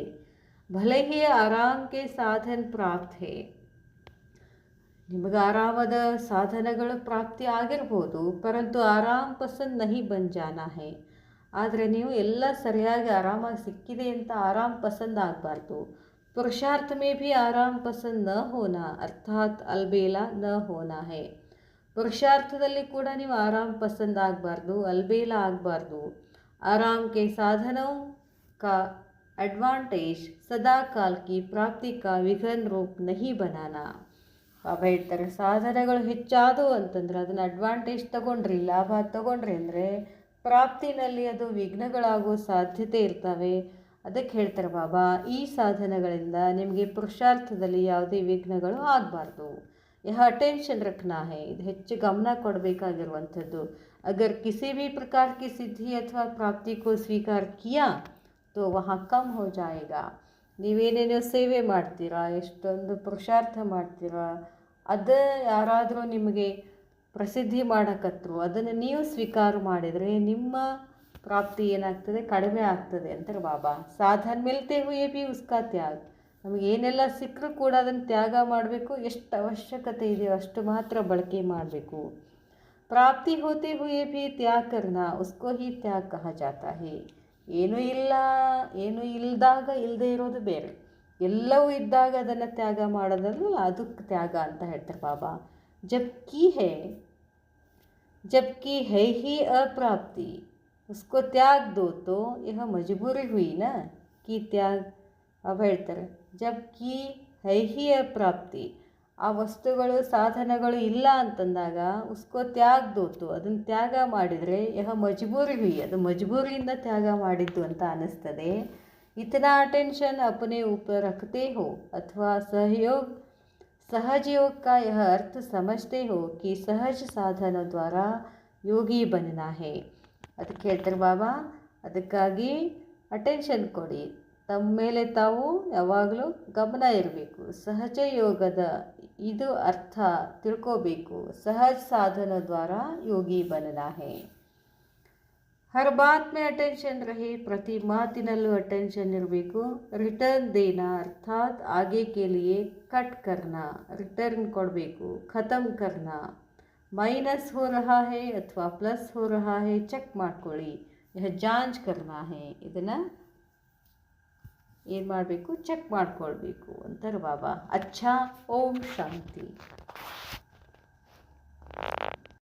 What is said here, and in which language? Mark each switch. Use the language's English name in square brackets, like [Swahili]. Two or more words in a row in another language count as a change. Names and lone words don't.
[Hindi] भले ही आराम के साधन प्राप्त हैं, [Kannada] ನಿಮಗೆ ಆರಾಮದ ಸಾಧನಗಳು ಪ್ರಾಪ್ತಿ ಆಗಿರ್ಬೋದು, [Hindi] परंतु आराम पसंद नहीं बन जाना है. [Kannada] ಆದರೆ ನೀವು ಎಲ್ಲ ಸರಿಯಾಗಿ ಆರಾಮಾಗಿ ಸಿಕ್ಕಿದೆ ಅಂತ [Hindi] आराम पसंद [Kannada] ಆಗಬಾರ್ದು. [Hindi] पुरुषार्थ में भी आराम पसंद न होना अर्थात अलबेला न होना है. [Kannada] पुरुषार्थದಲ್ಲಿ ಕೂಡ ನೀವು [Hindi] आराम पसंद [Kannada] ಆಗಬಾರ್ದು, अलबेला ಆಗಬಾರ್ದು. [Hindi] आराम के साधनों का एडवांटेज सदा काल की प्राप्ति का विघ्न रूप नहीं बनाना. [Kannada] ಬಾಬಾ ಹೇಳ್ತಾರೆ, ಸಾಧನೆಗಳು ಹೆಚ್ಚಾದವು ಅಂತಂದ್ರೆ ಅದನ್ನು ಅಡ್ವಾಂಟೇಜ್ ತಗೊಂಡ್ರಿ, ಲಾಭ ತಗೊಂಡ್ರಿ ಅಂದರೆ ಪ್ರಾಪ್ತಿನಲ್ಲಿ ಅದು ವಿಘ್ನಗಳಾಗೋ ಸಾಧ್ಯತೆ ಇರ್ತವೆ. ಅದಕ್ಕೆ ಹೇಳ್ತಾರೆ ಬಾಬಾ, ಈ ಸಾಧನೆಗಳಿಂದ ನಿಮಗೆ ಪುರುಷಾರ್ಥದಲ್ಲಿ ಯಾವುದೇ ವಿಘ್ನಗಳು ಆಗಬಾರ್ದು. [Hindi] यह अटेंशन रखना है, [Kannada] ಇದು ಹೆಚ್ಚು ಗಮನ ಕೊಡಬೇಕಾಗಿರುವಂಥದ್ದು. [Hindi] अगर किसी भी प्रकार की सिद्धि अथवा प्राप्ति को स्वीकार किया तो वहाँ कम हो जाएगा. [Kannada] ನೀವೇನೇನೋ ಸೇವೆ ಮಾಡ್ತೀರಾ, ಎಷ್ಟೊಂದು ಪುರುಷಾರ್ಥ ಮಾಡ್ತೀರಾ, ಅದು ಯಾರಾದರೂ ನಿಮಗೆ ಪ್ರಸಿದ್ಧಿ ಮಾಡಕತ್ತರು, ಅದನ್ನು ನೀವು ಸ್ವೀಕಾರ ಮಾಡಿದರೆ ನಿಮ್ಮ ಪ್ರಾಪ್ತಿ ಏನಾಗ್ತದೆ, ಕಡಿಮೆ ಆಗ್ತದೆ ಅಂತಾರೆ ಬಾಬಾ. [Hindi] साधन मिलते हुए भी उसका त्याग, [Kannada] ನಮಗೆ ಏನೆಲ್ಲ ಸಿಕ್ಕರೂ ಕೂಡ ಅದನ್ನು ತ್ಯಾಗ ಮಾಡಬೇಕು. ಎಷ್ಟು ಅವಶ್ಯಕತೆ ಇದೆಯೋ ಅಷ್ಟು ಮಾತ್ರ ಬಳಕೆ ಮಾಡಬೇಕು. [Hindi] प्राप्ति होते हुए भी त्याग करना उसको ही त्याग कहा जाता है. [Kannada] ಏನೂ ಇಲ್ಲ, ಏನೂ ಇಲ್ಲದಾಗ ಇಲ್ಲದೆ ಇರೋದು ಬೇರೆ, ಎಲ್ಲವೂ ಇದ್ದಾಗ ಅದನ್ನು ತ್ಯಾಗ ಮಾಡೋದಲ್ಲ, ಅದಕ್ಕೆ ತ್ಯಾಗ ಅಂತ ಹೇಳ್ತಾರೆ ಬಾಬಾ. [Hindi] जबकि है ही अप्राप्ति उसको त्याग दो तो यह मजबूरी हुई ना कि त्याग. [Kannada] अब ಹೇಳ್ತಾರೆ, [Hindi] जबकि है ही अप्राप्ति, [Kannada] ಆ ವಸ್ತುಗಳು ಸಾಧನಗಳು ಇಲ್ಲ ಅಂತಂದಾಗ [Hindi] उसको त्याग दो तो, [Kannada] ಅದನ್ನು ತ್ಯಾಗ ಮಾಡಿದರೆ [Hindi] यह मजबूरी हुई, [Kannada] ಅದು ಮಜಬೂರಿಯಿಂದ ತ್ಯಾಗ ಮಾಡಿದ್ದು ಅಂತ ಅನ್ನಿಸ್ತದೆ. [Hindi] इतना अटेंशन अपने ऊपर रखते हो अथवा सहज योग का यह अर्थ समझते हो कि सहज साधनों द्वारा योगी बनना है. [Kannada] ಅದಕ್ಕೆ ಹೇಳ್ತಾರೆ ಬಾಬಾ, ಅದಕ್ಕಾಗಿ ಅಟೆನ್ಷನ್ ಕೊಡಿ, ತಮ್ಮ ಮೇಲೆ ತಾವು ಯಾವಾಗಲೂ ಗಮನ ಇರಬೇಕು. ಸಹಜ ಯೋಗದ ಇದು ಅರ್ಥ ತಿಳ್ಕೋಬೇಕು. [Hindi] सहज साधन द्वारा योगी बनना है. हर बात में अटेंशन रहे, [Kannada] ಪ್ರತಿ ಮಾತಿನಲ್ಲೂ ಅಟೆನ್ಷನ್ ಇರಬೇಕು. [Hindi] रिटर्न देना अर्थात ಆगे के लिए कट करना, [Kannada] ರಿಟರ್ನ್ ಕೊಡಬೇಕು. [Hindi] ಖತಮ್ करना, ಮೈನಸ್ हो रहा है ಅಥವಾ ಪ್ಲಸ್ हो रहा है [Kannada] ಚೆಕ್ ಮಾಡ್ಕೊಳ್ಳಿ. [Hindi] यह जांच करना है, [Kannada] ಇದನ್ನು ಏನು ಮಾಡಬೇಕು, ಚೆಕ್ ಮಾಡ್ಕೊಳ್ಬೇಕು ಅಂತಾರೆ ಬಾಬಾ. ಅಚ್ಚಾ, ಓಂ ಶಾಂತಿ.